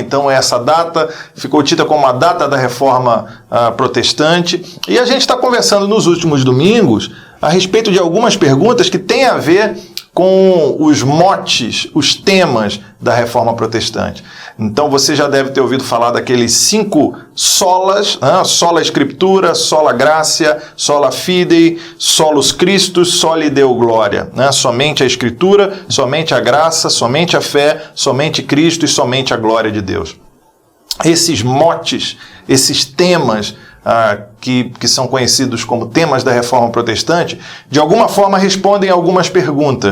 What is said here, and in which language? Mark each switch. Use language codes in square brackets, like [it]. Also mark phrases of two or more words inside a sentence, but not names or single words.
[pt] Então essa data ficou tida como a data da Reforma Protestante. E a gente está conversando nos últimos domingos a respeito de algumas perguntas que têm a ver com os motes, os temas da Reforma Protestante. Então você já deve ter ouvido falar daqueles 5 solas, [la] sola Scriptura, sola Gratia, sola Fidei, solus Christus, soli Deo Gloria. [pt] Somente a Escritura, somente a graça, somente a fé, somente Cristo e somente a glória de Deus. Esses motes, esses temas que são conhecidos como temas da Reforma Protestante, de alguma forma respondem a algumas perguntas.